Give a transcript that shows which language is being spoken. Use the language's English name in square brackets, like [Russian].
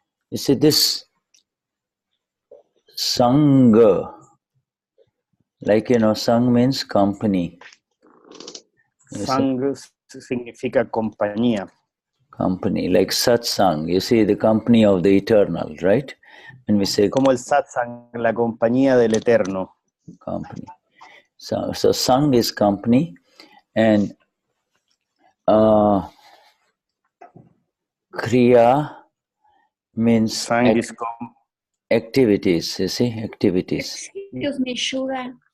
[English] You see this sangha, like sang means company. [Spanish] Sang significa compañía. [English] Company, like satsang. You see, the company of the eternal, right? And we say [Spanish] como el satsang, la compañía del eterno. [English] Company. So sang is company, and kriya means activities. You see, activities. Excuse me, Shuddha.